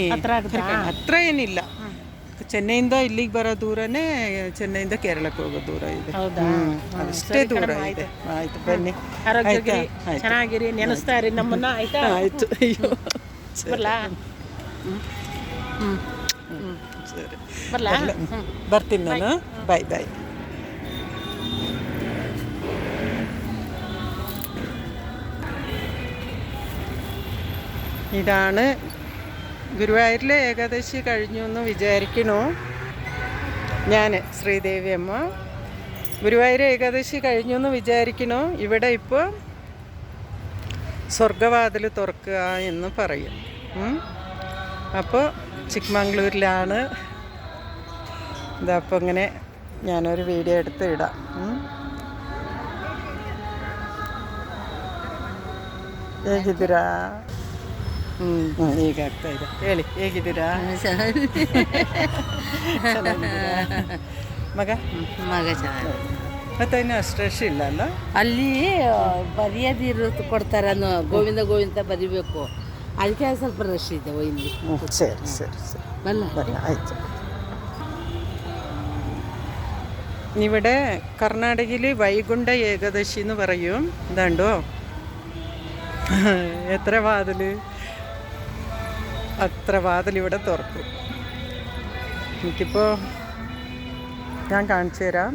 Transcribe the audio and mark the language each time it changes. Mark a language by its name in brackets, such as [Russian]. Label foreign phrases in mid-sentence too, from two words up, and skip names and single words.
[Kannada] ಹತ್ರ ಏನಿಲ್ಲ, ಚೆನ್ನೈಯಿಂದ ಇಲ್ಲಿಗೆ ಬರೋ ದೂರನೇ, ಚೆನ್ನೈಯಿಂದ ಕೇರಳಕ್ಕೆ ಹೋಗೋ ದೂರ ಇದೆ. ಅಷ್ಟೇ ದೂರ ಇದೆ. ಆಯ್ತು, ಬನ್ನಿ. ಆರೋಗ್ಯಗಿರಿ, ಚೆನ್ನಾಗಿರಿ, ನೆನೆಸ್ತಾ ಇರಿ ನಮ್ಮನ್ನ. ಆಯ್ತಾ? ಆಯ್ತು. ಅಯ್ಯೋ, ಬರ್ಲಾ? ಸರಿ, ಬರ್ಲಾ? ಬರ್ತೀನಿ ನಾನು. ಬಾಯ್. [Malayalam] ഇതാണ് ഗുരുവായൂരിലെ ഏകാദശി കഴിഞ്ഞു എന്ന് വിചാരിക്കണു ഞാൻ. ശ്രീദേവി അമ്മ ഗുരുവായൂർ ഏകാദശി കഴിഞ്ഞു എന്ന് വിചാരിക്കണു. ഇവിടെ ഇപ്പോൾ സ്വർഗവാതിൽ തുറക്കുക എന്ന് പറയും. അപ്പോൾ ചിക്ക്മംഗ്ലൂരിലാണ്. ഇതപ്പോൾ ഇങ്ങനെ ഞാനൊരു വീഡിയോ എടുത്ത് ഇടാം. [Kannada] ಹೇಗಿದ್ದೀರಾ? ಈಗ ಆಗ್ತಾ ಇದೆ. ಹೇಗಿದ್ದೀರಾ? ಮಗ ಚೆನ್ನಾಗಿ. ಮತ್ತೆ ಇನ್ನು ಅಷ್ಟು ರಶ್ ಇಲ್ಲ ಅಲ್ಲ ಅಲ್ಲಿ? ಬರೆಯೋದಿರು ಕೊಡ್ತಾರೆ, ಗೋವಿಂದ ಬರಿಬೇಕು. ಅದಕ್ಕೆ ಸ್ವಲ್ಪ ರಶ್ ಇದೆ ಇಲ್ಲಿ. ಸರಿ ಬಲ್ಲ [Malayalam] ആയിച്ചു. ഇവിടെ കർണാടകയിൽ വൈകുണ്ഠ ഏകാദശി എന്ന് പറയും. ഇതാണ്ടോ അത്ര വാതിൽ ഇവിടെ തുറക്കും. എനിക്കിപ്പോൾ ഞാൻ കാണിച്ചു തരാം.